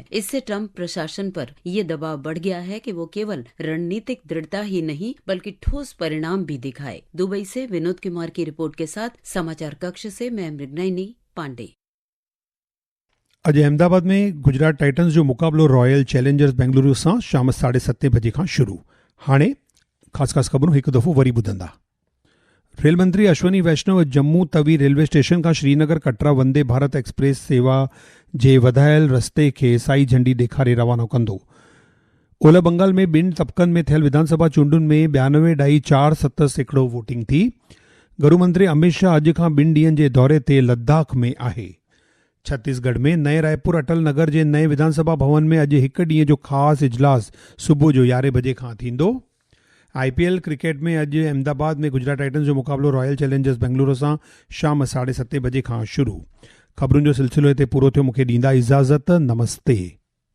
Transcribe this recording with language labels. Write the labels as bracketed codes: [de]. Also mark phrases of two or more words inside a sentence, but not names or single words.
[hi] इससे ट्रंप प्रशासन पर ये दबाव बढ़ गया है कि वो केवल रणनीतिक दृढ़ता ही नहीं बल्कि ठोस परिणाम भी दिखाए। दुबई से विनोद कुमार की रिपोर्ट के साथ समाचार कक्ष से मैं मृगनयनी पांडे। [sd] अॼु अहमदाबाद में गुजरात टाइटन्स जो मुक़ाबलो रॉयल चैलेंजर्स बेंगलुरु सां शाम 7:30 बजे खां शुरू। हाणे ख़ासि ख़बरूं हिकु दफ़ो वरी ॿुधंदा। रेल मंत्री अश्वनी वैष्णव जम्मू तवी रेलवे स्टेशन खां श्रीनगर कटरा वंदे भारत एक्सप्रेस सेवा जे वधायल रस्ते खे साई झंडी ॾेखारे रवानो कंदो। ओलह बंगाल में 2 तबक़नि में थियल विधानसभा चूंडुनि में 92.47% वोटिंग थी। गृहमंत्री अमित शाह अॼु खां 2 ॾींहनि जे दौरे ते लद्दाख में आहे। छत्तीसगढ़ में नए रायपुर अटल नगर जे नए विधानसभा भवन में अॼु 1 ॾींहं जो ख़ासि इजलास सुबुह जो 11 बजे खां थींदो। IPL क्रिकेट में अॼु अहमदाबाद में गुजरात टाइटन्स जो मुक़ाबलो रॉयल चैलेंजर्स बेंगलुरु सां शाम 7:30 बजे खां शुरू। ख़बरुनि जो सिलसिलो हिते पूरो थियो। मूंखे ॾींदा इजाज़त। नमस्ते।